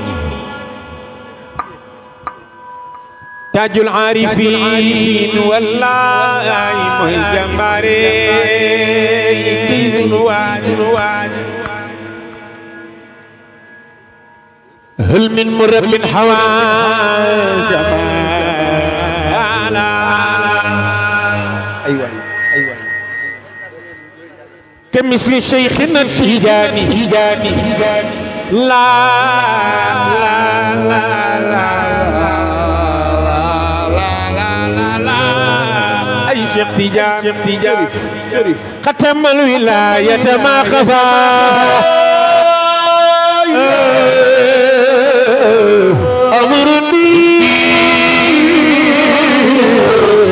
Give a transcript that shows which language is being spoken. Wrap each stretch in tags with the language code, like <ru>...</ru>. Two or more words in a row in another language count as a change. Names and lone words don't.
<ar>تاج العارفين</ar> <wo>wallaay mooy jàmbaare ci sunu waaj</wo> <ar>هل من مرب حوى جمالا</ar> <wo>aywa</wo> <ar>كمثل شيخنا التجاني لا أي شيخ تجاني ختم الولاية ما خفى أمرني</ar>